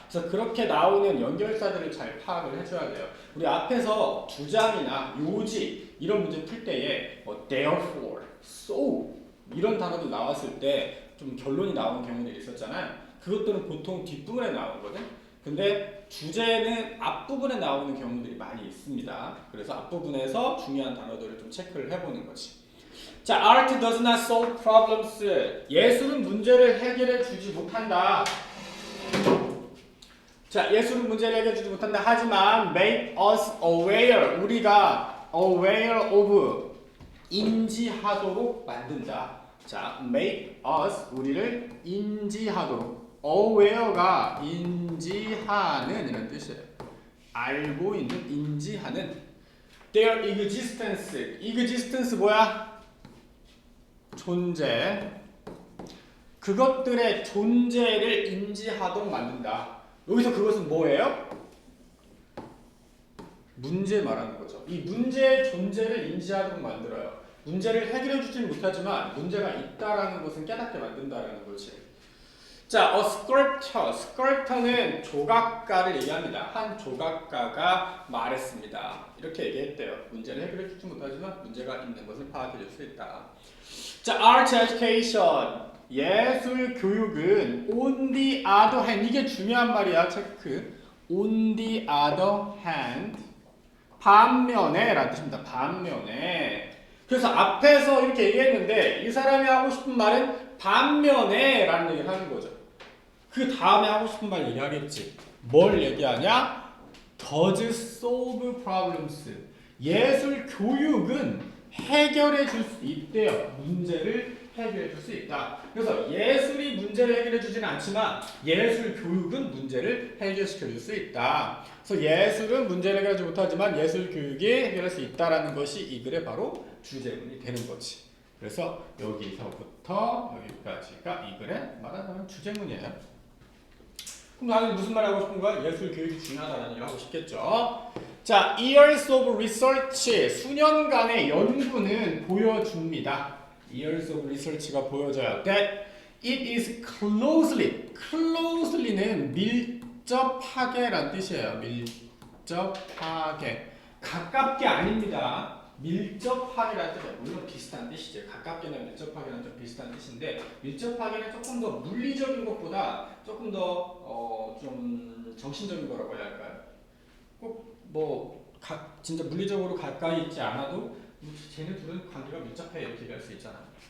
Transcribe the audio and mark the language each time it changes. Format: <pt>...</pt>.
<ko>그래서 그렇게 나오는 연결사들을 잘 파악을 해줘야 돼요. 우리 앞에서 주장이나 요지 이런 문제 풀 때에 뭐 therefore, so 이런 단어도 나왔을 때 좀 결론이 나오는 경우들이 있었잖아요. 그것들은 보통 뒷부분에 나오거든. 근데 주제는 앞부분에 나오는 경우들이 많이 있습니다. 그래서 앞부분에서 중요한 단어들을 좀 체크를 해보는 거지.</ko> <en>자, art does not solve problems.</en> <ko>예술은 문제를 해결해 주지 못한다. 자, 예술은 문제를 해결해 주지 못한다. 하지만</ko> <en>make us aware.</en> <ko>우리가</ko> <en>aware of</en> <ko>인지하도록 만든다. 자,</ko> <en>make us</en> <ko>우리를 인지하도록. aware가 인지하는 이런 뜻이에요. 알고 있는, 인지하는.</ko> <en>their existence.</en> <ko>existence 뭐야? 존재. 그것들의 존재를 인지하도록 만든다. 여기서 그것은 뭐예요? 문제 말하는 거죠. 이 문제의 존재를 인지하도록 만들어요. 문제를 해결해 주지는 못하지만 문제가 있다라는 것은 깨닫게 만든다라는 거지. 자, a sculptor. sculptor는 조각가를 얘기합니다. 한 조각가가 말했습니다. 이렇게 얘기했대요. 문제를 해결해 주지 못하지만 문제가 있는 것을 파악해 줄 수 있다. 자, art education. 예술 교육은</ko> <en>on the other hand.</en> <ko>이게 중요한 말이야. 체크.</ko> <en>on the other hand.</en> <ko>반면에 라는 뜻입니다. 반면에. 그래서 앞에서 이렇게 얘기했는데 이 사람이 하고 싶은 말은 반면에 라는 얘기를 하는 거죠. 그 다음에 하고 싶은 말 얘기하겠지. 뭘 얘기하냐?</ko> <en>does solve problems.</en> <ko>예술 교육은 해결해 줄 수 있대요. 문제를 해결해 줄 수 있다. 그래서 예술이 문제를 해결해 주지는 않지만 예술 교육은 문제를 해결시켜 줄 수 있다. 그래서 예술은 문제를 해결하지 못하지만 예술 교육이 해결할 수 있다라는 것이 이 글의 바로 주제문이 되는 거지. 그래서 여기서부터 여기까지가 이 글의 말하자면 주제문이에요. 그럼 나는 무슨 말 하고 싶은 거야? 예술 교육이 중요하다는 얘기 하고 싶겠죠. 자,</ko> <en>years of research,</en> <ko>수년간의 연구는 보여줍니다.</ko> <en>years of research가</en> <ko>보여줘요.</ko> <en>That it is closely는</en> <ko>밀접하게란 뜻이에요. 밀접하게. 가깝게 아닙니다. 밀접하게라는 뜻이에요. 물론 비슷한 뜻이죠. 가깝게나 밀접하게는 좀 비슷한 뜻인데 밀접하게는 조금 더 물리적인 것보다 조금 더 좀 정신적인 거라고 해야 할까요? 꼭 뭐 진짜 물리적으로 가까이 있지 않아도 쟤네 둘은 관계가 밀접해 이렇게 얘기할 수 있잖아요.</ko>